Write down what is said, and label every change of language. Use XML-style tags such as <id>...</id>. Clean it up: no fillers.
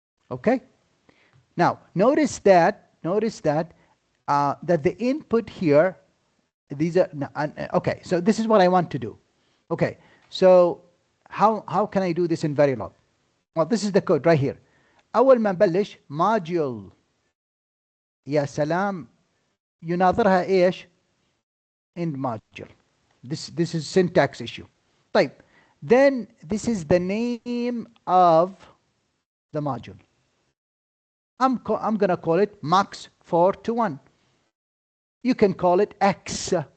<en>Okay. Now notice that that the input here, these are okay. So this is what I want to do. Okay. So how can I do this in Verilog? Well, this is the code right here.</en> <ar>أول ما نبلش module يا سلام يناظرها إيش؟ end module.</ar> <en>This is syntax issue. طيب. Then this is the name of the module. I'm gonna call it max 4 to 1. You can call it X.</en>